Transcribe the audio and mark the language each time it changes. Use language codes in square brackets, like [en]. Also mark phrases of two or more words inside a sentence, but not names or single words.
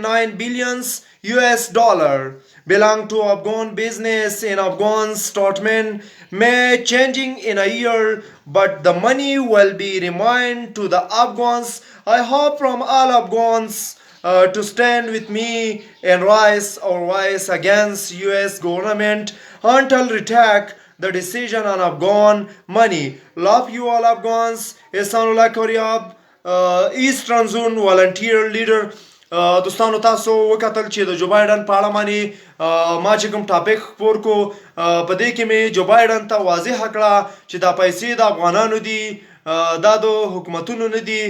[en] 9 billions US dollar belong to Afghan business in Afghan statement may changing in a year, but the money will be remain to the Afghans. I hope from all Afghans to stand with me and raise our voice against US government until retake the decision on Afghan money. Love you all Afghans. احسان الله کرياب Eastern Zone volunteer leader. [ps] دوستانو تاسو وکتل چې د جو بایډن په اړه باندې ما چې کوم ټاپک خپور کو په دې کې مې جو بایډن ته واضح کړه چې دا پیسې د افغانانو دي، دا د حکومتونو نه دي.